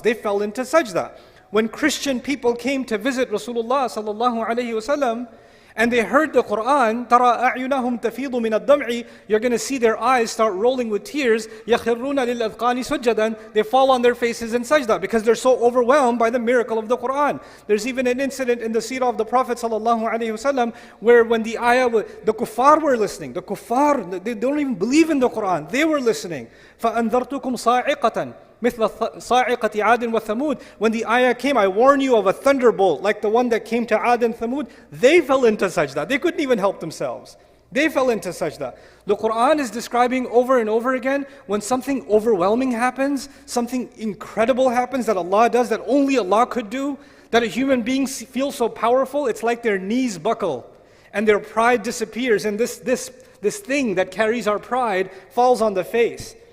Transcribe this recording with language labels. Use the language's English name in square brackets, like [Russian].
[English] They fell into sajda. When Christian people came to visit Rasulullah sallallahu alaihi wasallam, and they heard the Quran, [Arabic] تَرَى أَعْيُنَهُمْ تَفِيضُ مِنَ الدَّمْعِ, [English] you're going to see their eyes start rolling with tears. [Arabic] يَخِرُّونَ لِلْأَذْقَانِ سُجَّدًا, [English] they fall on their faces in sajda because they're so overwhelmed by the miracle of the Quran. There's even an incident in the seerah of the Prophet ﷺ where when the ayah, the kuffar were listening. The kuffar, they don't even believe in the Quran. They were listening. [Arabic] فَأَنذَرْتُكُمْ صَاعِقَةً مثل صاعقة عاد وثمود. [English] When the ayah came, I warn you of a thunderbolt like the one that came to Ad and Thamud. They fell into sajda. They couldn't even help themselves. They fell into sajda. The Quran is describing over and over again when something overwhelming happens, something incredible happens that Allah does, that only Allah could do, that a human being feels so powerful, it's like their knees buckle and their pride disappears, and this thing that carries our pride falls on the face.